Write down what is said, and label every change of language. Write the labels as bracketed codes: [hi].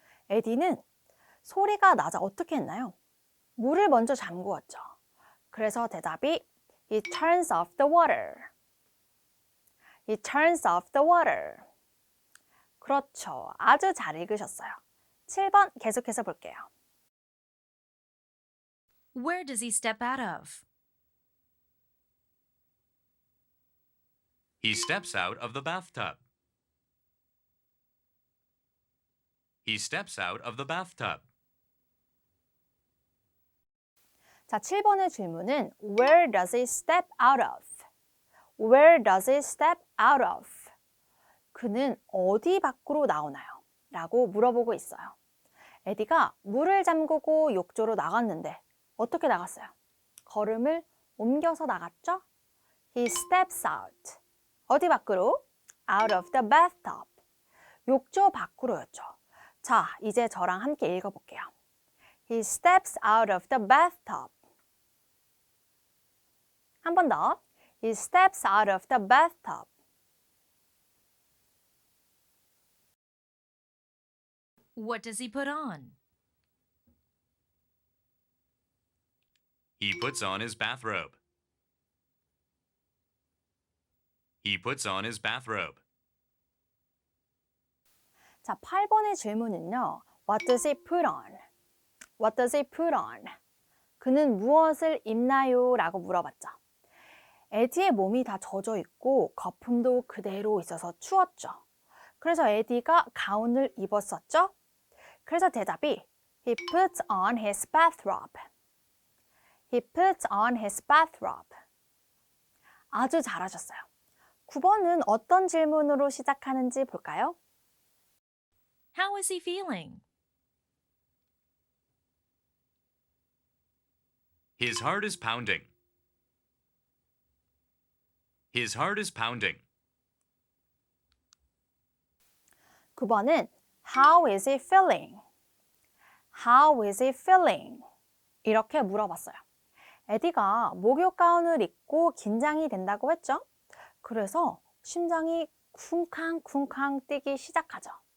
[ko] 에디는 소리가 나자 어떻게 했나요? 물을 먼저 잠그었죠. 그래서 대답이 [en] He turns off the water. He turns off the water. [ko] 그렇죠. 아주 잘 읽으셨어요. 7번 계속해서 볼게요. [en] Where does he step out of? He steps out of the bathtub. He steps out of the bathtub. [ko] 자, 7번의 질문은 [en] Where does he step out of? Where does he step out of? [ko] 그는 어디 밖으로 나오나요? 라고 물어보고 있어요. 에디가 물을 잠그고 욕조로 나갔는데 어떻게 나갔어요? 걸음을 옮겨서 나갔죠? [en] He steps out. [ko] 어디 밖으로? [en] Out of the bathtub. [ko] 욕조 밖으로였죠. 자, 이제 저랑 함께 읽어볼게요. [en] He steps out of the bathtub. [ko] 한 번 더. [en] He steps out of the bathtub. What does he put on? He puts on his bathrobe. He puts on his bathrobe. [ko] 자, 8번의 질문은요. [en] What does he put on? What does he put on? [ko] 그는 무엇을 입나요? 라고 물어봤죠. 에디의 몸이 다 젖어 있고 거품도 그대로 있어서 추웠죠. 그래서 에디가 가운을 입었었죠. 그래서 대답이 [en] He puts on his bathrobe. He puts on his bathrobe. [ko] 아주 잘하셨어요. 9번은 어떤 질문으로 시작하는지 볼까요? [en] How is he feeling? His heart is pounding. His heart is pounding. [ko] 9번은 [en] How is he feeling? How is he feeling? [ko] 이렇게 물어봤어요. 에디가 목욕 가운을 입고 긴장이 된다고 했죠? 그래서 심장이 쿵쾅쿵쾅 뛰기 시작하죠.